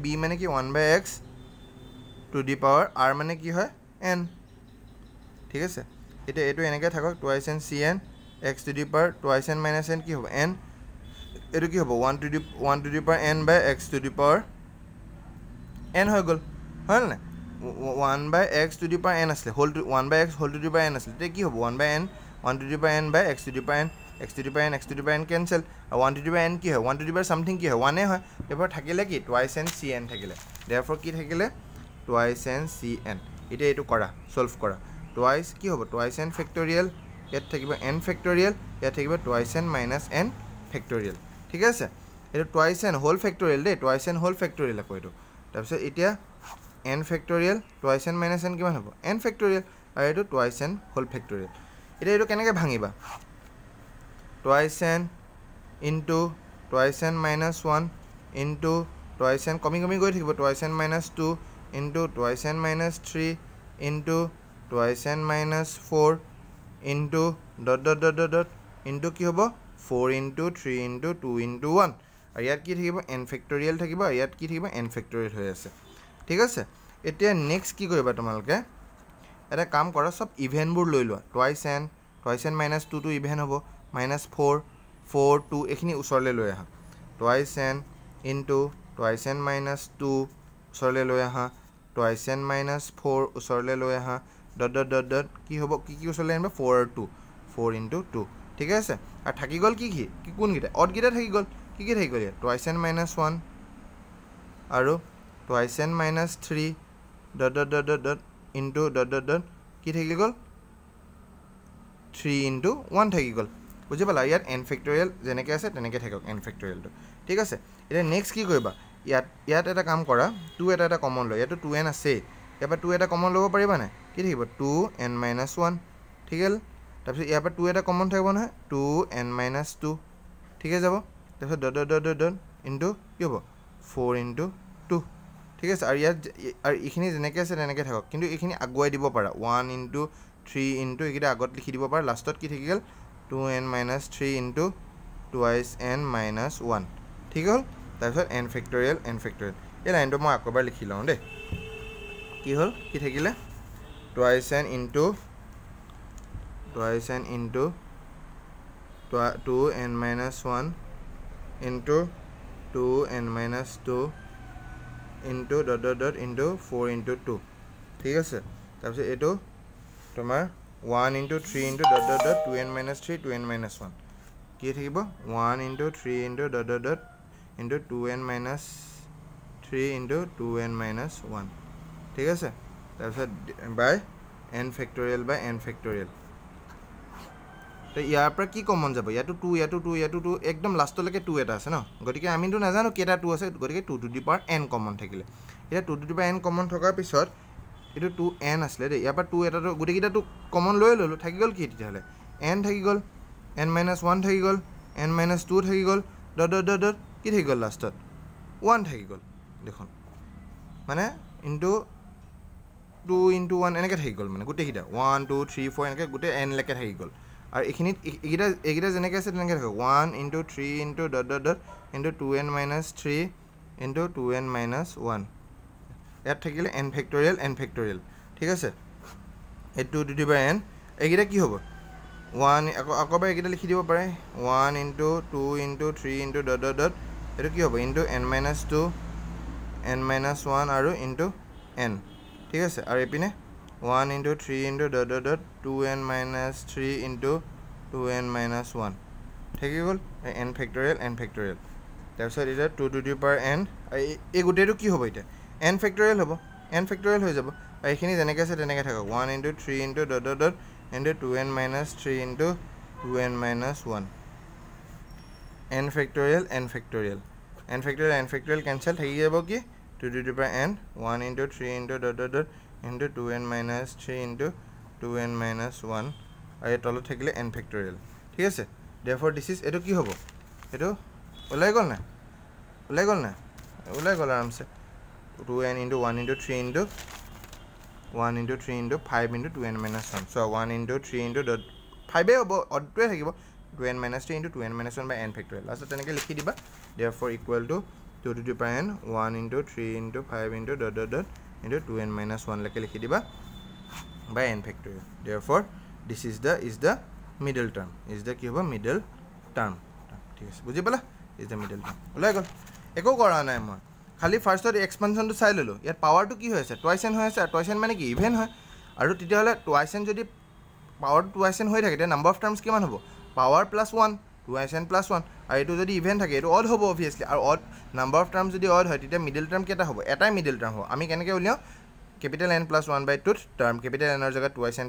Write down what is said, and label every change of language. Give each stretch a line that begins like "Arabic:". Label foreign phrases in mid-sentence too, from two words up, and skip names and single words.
Assamese: মানে কি 1/x
English: to the power
Assamese: r মানে কি হয় n ঠিক আছে এতিয়া এইটো এনেকৈ থাকক
English: twice n cn x to the power twice n
Assamese: - n কি হ'ব n এইটো কি হ'ব
English: 1 to the power n/x to the power n
Assamese: হৈ গ'ল হয় নাই 1/x
English: to the power
Assamese: n আছিলে 1/x
English: whole to the power
Assamese: n আছিলে তেতিয়া কি হ'ব 1/n
English: 1 to the power n/x to the power n x to the power n cancel
Assamese: আৰু
English: 1 to the power n
Assamese: কি হয়
English: 1 to the power something
Assamese: কি হয় 1 হয় therefore থাকিলে কি
English: twice n cn
Assamese: থাকিলে therefore কি থাকিলে
English: twice n cn
Assamese: এতিয়া এটো কৰা সলভ কৰা twice কি হ'ব
English: twice n factorial
Assamese: ইয়াত থাকিব n factorial ইয়াত থাকিব
English: twice n minus n factorial
Assamese: ঠিক আছে এটো
English: twice n whole factorial
Assamese: দে
English: twice n whole factorial
Assamese: আকৌ এটো তাৰপিছত এতিয়া n factorial
English: twice n minus n
Assamese: কিমান হ'ব n factorial আৰু এটো twice n whole factorial এটা এটো কেনেকৈ ভাঙিবা
English: twice n into twice n minus 1 into twice n
Assamese: কমি গৈ থাকিব
English: twice n minus 2 into twice n minus 3 into twice n minus 4 into dot into
Assamese: কি হ'ব
English: 4 into 3 into 2 into 1
Assamese: আৰু ইয়াত কি থাকিব n factorial থাকিব আৰু ইয়াত কি থাকিব n factorial হৈ আছে ঠিক আছে এতিয়া নেক্সট কি কৰিবা তোমালোকে এটা কাম কৰা সব ইভেনবোৰ লৈ লোৱা
English: twice n minus 2 to
Assamese: ইভেন হ'ব minus 4 4 2 এখিনি উছৰলে লৈ আহা
English: twice n into twice n minus 2
Assamese: উছৰলে লৈ আহা
English: twice n minus 4
Assamese: উছৰলে লৈ আহা dot কি হ'ব কি উছৰলে আনিবা 4 আৰু 2
English: 4 into 2
Assamese: ঠিক আছে আৰু থাকি গল কি কোন গিটা অড গিটা থাকি গল কি থাকি গল
English: twice n minus 1
Assamese: আৰু
English: twice n minus 3 dot into dot
Assamese: কি থাকি গল
English: 3 into 1
Assamese: থাকি গল বুজি পালা ইয়াত n factorial যেনেকৈ আছে তেনেকৈ থাকক n factorial টো ঠিক আছে এতিয়া নেক্সট কি কৰিবা ইয়াত এটা কাম কৰা 2 এটা কমন লয় ইয়াতো 2n আছে ইয়াৰ পৰা 2 এটা কমন ল'ব পাৰিবা না কি থাকিব
English: 2n minus 1
Assamese: ঠিক আছে তাৰপিছত ইয়াৰ পৰা 2 এটা কমন থাকিব নহয়
English: 2n minus 2
Assamese: ঠিক আছে যাব তাৰপিছত
English: dot into
Assamese: কি হ'ব
English: 4 into 2
Assamese: ঠিক আছে আৰু ইয়াত আৰু এইখিনি যেনেকৈ আছে তেনেকৈ থাকক কিন্তু এইখিনি আগুৱাই দিব পাৰা
English: 1 into 3 into
Assamese: এইকেইটা আগত লিখি দিব পাৰা লাষ্টত কি থাকি গ'ল
English: 2n minus 3 into twice n minus 1
Assamese: ঠিক হ'ল তাৰপিছত n factorial এই লাইনটো মই আকবাৰ লিখি লওঁ দেই কি হ'ল কি থাকিলে
English: twice n into 2n minus 1 into 2n minus 2 into dot into 4 into 2
Assamese: ঠিক আছে তাৰপিছত এইটো তোমাৰ
English: 1 into 3 into dot 2n minus 3 2n minus 1
Assamese: কি থাকিব
English: 1 into 3 into dot into 2n minus 3 into 2n minus 1
Assamese: ঠিক আছে তাৰপিছত
English: by n factorial
Assamese: তো ইয়াৰ পৰা কি কমন যাব ইয়াতো 2 একদম লাষ্টলৈকে 2 এটা আছে ন গতিকে আমিতো নাজানো কেটা 2 আছে গতিকে
English: 2 to the power n
Assamese: কমন থাকিলে এটা
English: 2 to the power n
Assamese: কমন থকাৰ পিছত এটো 2n আসলে দে ইয়াৰ পৰা 2 এটা গুটি কিটা কমন লৈ ললো থাকি গল কি তেতিয়ালে n থাকি গল
English: n minus 1
Assamese: থাকি গল
English: n minus 2
Assamese: থাকি গল dot কি থাকি গল লাষ্টত 1 থাকি গল দেখুন মানে
English: into 2 into 1
Assamese: এনেকৈ থাকি গল মানে গুটি কিটা 1 2 3 4 এনেকৈ গুটি n লৈকে থাকি গল আৰু এইকিটা যেনেকৈ আছে তেনেকৈ থাকক
English: 1 into 3 into dot into 2n minus 3 into 2n minus 1
Assamese: ইয়াত থাকিলে
English: n factorial
Assamese: ঠিক আছে এই
English: 2 to the power n
Assamese: এইকিটা কি হ'ব 1 আকবাৰ এইকিটা লিখি দিব পাৰে
English: 1 into 2 into 3 into dot
Assamese: এটো কি হ'ব
English: into n minus 2 n minus 1
Assamese: আৰু
English: into n
Assamese: ঠিক আছে আৰু এপিনে
English: 1 into 3 into dot 2n minus 3 into 2n minus 1
Assamese: থাকি গ'ল n factorial তাৰপিছত এটা
English: 2 to the power n
Assamese: এই গোটেইটো কি হ'ব এটা n factorial হ'ব n factorial হৈ যাব আৰু এইখিনি যেনেকৈ আছে তেনেকৈ থাকক
English: 1 into 3 into dot into 2n minus 3 into 2n minus 1 n factorial cancel
Assamese: থাকি যাব কি
English: 2 to the power n 1 into 3 into dot into 2n minus 3 into 2n minus 1
Assamese: আৰু এই তলত থাকিলে n factorial ঠিক আছে
English: therefore this is
Assamese: এটো কি হ'ব এটো ওলাই গ'ল না ওলাই গ'ল আৰামছে
English: 2n into 1 into 3 into 1 into 3 into 5 into 2n minus 1 so 1 into 3 into dot 5
Assamese: হ'ব অডটোৱে থাকিব
English: 2n minus 3 into 2n minus 1 by n
Assamese: factorial লাষ্টত তেনেকৈ লিখি দিবা
English: therefore equal to 2 to the power n 1 into 3 into 5 into dot into 2n minus 1
Assamese: লৈকে লিখি দিবা
English: by n factorial therefore this is the middle term
Assamese: কি হ'ব
English: middle term
Assamese: ঠিক আছে বুজি পালা
English: is the middle term
Assamese: ওলাই গ'ল একো কৰা নাই মই খালি ফাৰ্ষ্টত এক্সপানশনটো চাই ললো ইয়াত পাৱাৰটো কি হৈ আছে
English: twice n
Assamese: হৈ আছে আৰু
English: twice n
Assamese: মানে কি ইভেন হয় আৰু তেতিয়াহ'লে
English: twice n
Assamese: যদি পাৱাৰ
English: twice n
Assamese: হৈ থাকে তেতিয়া
English: number of terms
Assamese: কিমান হ'ব
English: power plus 1 2n plus 1
Assamese: আৰু এইটো যদি ইভেন থাকে এইটো অড হ'ব অবভিয়াছলি আৰু
English: odd number of term
Assamese: যদি অড হয় তেতিয়া
English: middle term
Assamese: কেইটা হ'ব এটাই
English: middle term
Assamese: হ'ব আমি কেনেকৈ উলিয়াওঁ
English: capital N plus 1/2 term
Assamese: কেপিটেল Nৰ জেগাত 2n